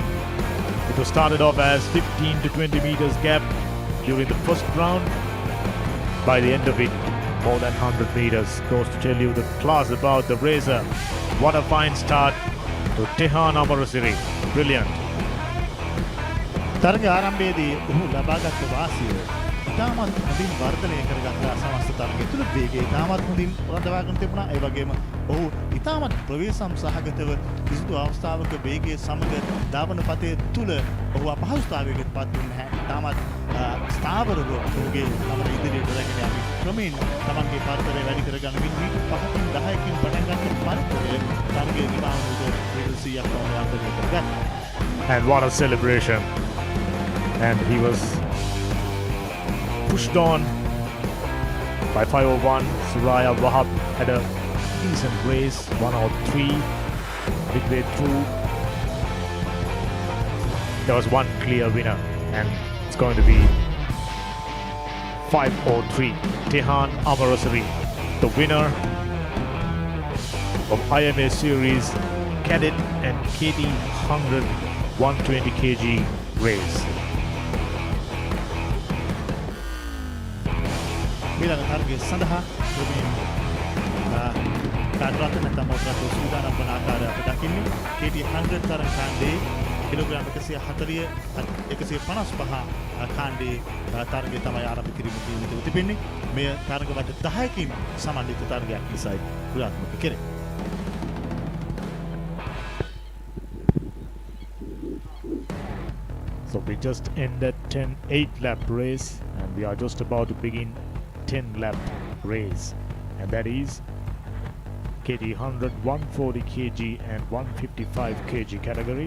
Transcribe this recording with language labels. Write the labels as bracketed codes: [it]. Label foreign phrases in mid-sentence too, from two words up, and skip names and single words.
[en] It was started off as 15 to 20 meters gap during the first round. By the end of it, more than 100 meters. Goes to tell you the class about the racer. What a fine start to Tehan Amarasiri. Brilliant. [si] තරග ආරම්භයේදී ඔහු ලබාගත් වාසිය ඉතාමත් හොඳින් වර්ධනය කරගත්තා. සමස්ත තරගය තුළ වේගය ඉතාමත් හොඳින් රඳවාගෙන තිබුණා. ඒ වගේම ඔහු ඉතාමත් ප්‍රවේශම් සහගතව කිසිදු අවස්ථාවක වේගයේ සමග ධාවන පතේ තුළ ඔහු අපහසුතාවයකට පත් වුණේ නැහැ. ඉතාමත් ස්ථාවරව ඔහුගේ ගමන ඉදිරියට රැගෙන යමින් ක්‍රමයෙන් තමන්ගේ පරතරය වැඩි කරගන්නමින් මීටර් 5කින් 10කින් පටන් ගන්න පරතරය තරගයේ නිමාව වූ මීටර් 100ක් පමණ වර්ධනය කරගත්තා. [en] And what a celebration. And he was pushed on by 501. Suraya Wahab had a decent race, 103 midway through. There was one clear winner, and it's going to be 503. Tehan Amarasiri, the winner of IAME Series Cadet and KT 100 120 kg race. [si] ඊළඟ තරගයේ සඳහා කාඩරත් නැත්නම් මොකක්ද සූදානම් වන ආකාරය අප දකින්නේ. KT 100 තරග කාණ්ඩයේ කිලෝග්‍රෑම් 140 155 කාණ්ඩයේ තරගය තමයි ආරම්භ කිරීම තියෙන්නේ තිබෙන්නේ. මේ තරග වට 10කින් සමන්විත තරගයක් නිසායි ක්‍රියාත්මක කෙරේ. [en] So we just ended 8 lap race, and we are just about to begin 10 lap race, and that is KT 100 140 kg and 155 kg category.